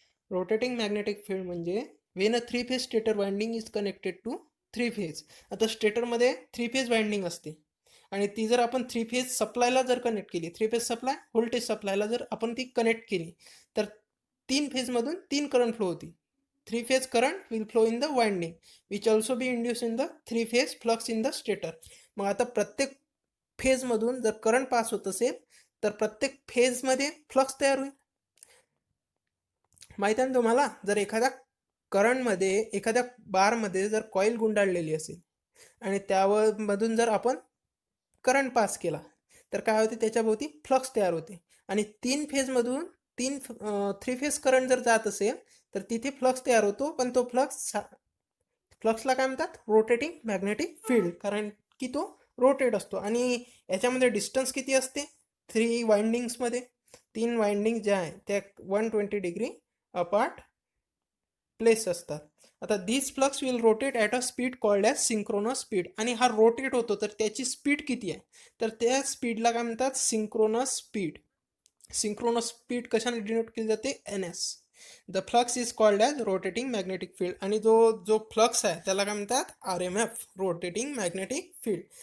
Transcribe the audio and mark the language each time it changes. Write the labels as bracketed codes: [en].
[en] Rotating magnetic field म्हणजे when a three phase stator winding is connected to three phase. [mr] आता स्टेटरमध्ये three phase winding असते आणि ती जर आपण थ्री फेज सप्लायला जर कनेक्ट केली, थ्री फेज सप्लाय व्होल्टेज सप्लायला जर आपण ती कनेक्ट केली तर तीन फेजमधून तीन करंट फ्लो होती. [en] Three phase current will flow in the winding which also be induce in the three phase flux in the stator. [mr] मग आता प्रत्येक फेजमधून जर करंट पास होत असेल तर प्रत्येक फेजमध्ये फ्लक्स तयार होईल. माहिती आहे ना तुम्हाला? जर एखाद्या करंटमध्ये एखाद्या बारमध्ये जर कॉईल गुंडाळलेली असेल आणि त्यावर मधून जर आपण करंट पास केला तर काय होते, त्याच्याभोवती फ्लक्स तयार होते आणि तीन फेजमधून तीन थ्री फेज करंट जर जात असेल तर तिथे फ्लक्स तयार होतो. पण तो फ्लक्सला काय म्हणतात? रोटेटिंग मॅग्नेटिक फील्ड, कारण की तो रोटेट असतो. आणि याच्यामध्ये डिस्टन्स किती असते? थ्री वाइंडिंग्समध्ये तीन वाइंडिंग ज्या आहे त्या 120 डिग्री अपार्ट प्लेस असतात. [en] आता this flux will rotate at a speed called as synchronous speed. [mr] आणि हा रोटेट होतो तर त्याची स्पीड किती आहे? तर त्या स्पीडला काय म्हणतात? Synchronous speed. सिंक्रोनस स्पीड कशाने डिनोट केली जाते? NS. [en] The flux is called as rotating magnetic field. [mr] आणि जो जो फ्लक्स आहे त्याला काय म्हणतात? RMF, rotating magnetic field.